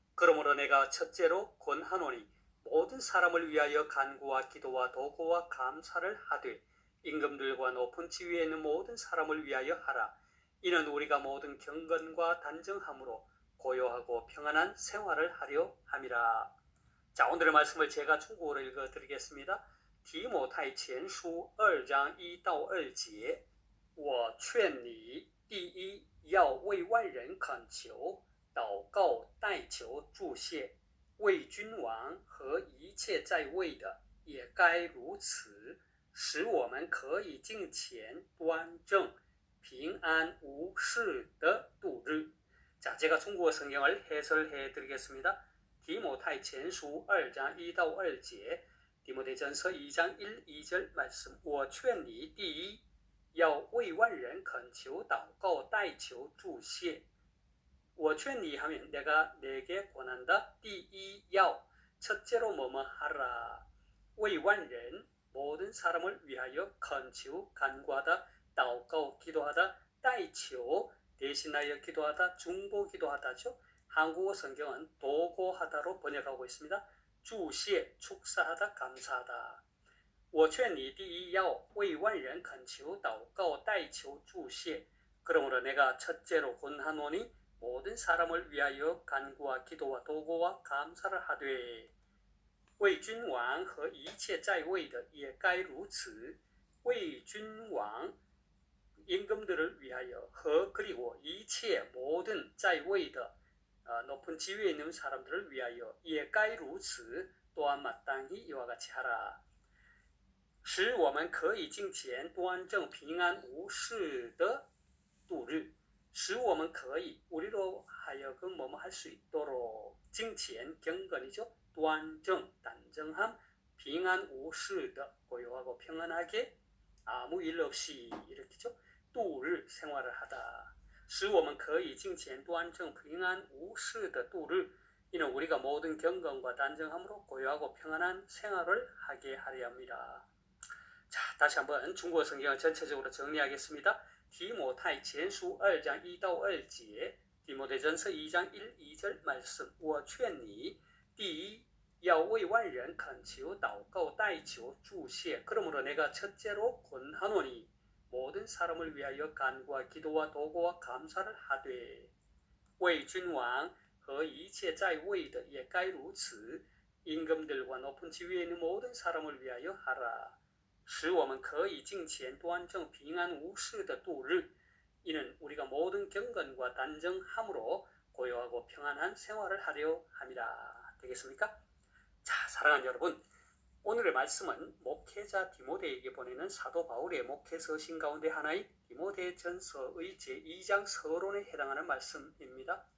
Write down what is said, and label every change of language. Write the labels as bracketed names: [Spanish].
[Korean] 그러므로 내가 첫째로 권하노니 모든 사람을 위하여 간구와 기도와 도구와 감사를 하되 임금들과 높은 지위에 있는 모든 사람을 위하여 하라. 이는 우리가 모든 경건과 단정함으로 고요하고 평안한 생활을 하려 함이라. 자, 오늘의 말씀을 제가 중국어로 읽어드리겠습니다. [Chinese] 提摩太前书2章1到2节，我劝你，第一要为万人恳求、祷告、代求、祝谢，为君王和一切在位的也该如此，使我们可以敬虔端正。平安无事的度日. [Korean] 자, 제가 중국어 성경을 해설해 드리겠습니다. 디모타이 전서 2장 [Chinese] 1到2节, [Korean] 디모데전서 2장 1, 2절 말씀. [Chinese] 我劝你第一要为万人恳求祷告代求祝谢. 我劝你 [Korean] 하면 내가 내게 권한다. [Chinese] 第一要 [Korean] 첫째로 뭐뭐 하라. [Chinese] 为万人 [Korean] 모든 사람을 위하여 [Chinese] 恳求 [Korean] 간구하다. [Chinese] 祷告 [Korean] 기도하다, [Chinese] 代求 [Korean] 대신하여 기도하다, 중보 기도하다죠. 한국어 성경은 도고하다로 번역하고 있습니다. [Chinese] 祝谢 [Korean] 축사하다, 감사하다. [Chinese] 我劝你第一要为万人恳求祷告代求祝谢. [Korean] 그러므로 내가 첫째로 권하노니 모든 사람을 위하여 간구와 기도와 도고와 감사를 하되 [Chinese] 为君王和一切在位的也该如此. 为君王 [Korean] 임금들을 위하여 그리고 이切 모든 [Chinese] 在位的 [Korean] 높은 지위에 있는 사람들을 위하여 [Chinese] 也该如此 [Korean] 또한 마땅히 이와 같이 하라. [Chinese] 使我们可以敬虔端正平安无事的度日. 使我们可以 [Korean] 우리로 하여금 뭐뭐 할 수 있도록 [Chinese] 敬虔 [Korean] 경건이죠. [Chinese] 端正 [Korean] 단정함, [Chinese] 平安无事的 [Korean] 고요하고 평안하게 아무 일 없이 이렇게죠. [Chinese] 度日 [Korean] 생활을 하다. [Chinese] 使我们可以敬虔端正平安无事的度日. [Korean] 이는 우리가 모든 경건과 단정함으로 고요하고 평안한 생활을 하게 하려 합니다. 자, 다시 한번 중국어 성경을 전체적으로 정리하겠습니다. 디모타이 전서 2장 [Chinese] 1到2节, [Korean] 디모데전서 2장 1, 2절 말씀. [Chinese] 我劝你第一要为万人恳求祷告代求祝谢. [Korean] 그러므로 내가 첫째로 권하노니 모든 사람을 위하여 간구와 기도와 도구와 감사를 하되 [Chinese] 为君王和一切在位的也该如此. [Korean] 임금들과 높은 지위에 있는 모든 사람을 위하여 하라. [Chinese] 使我们可以敬虔端正平安无事的度日. [Korean] 이는 우리가 모든 경건과 단정함으로 고요하고 평안한 생활을 하려 함이라. 되겠습니까? 자, 사랑하는 여러분, 오늘의 말씀은 목회자 디모데에게 보내는 사도 바울의 목회서신 가운데 하나인 디모데전서의 제2장 서론에 해당하는 말씀입니다.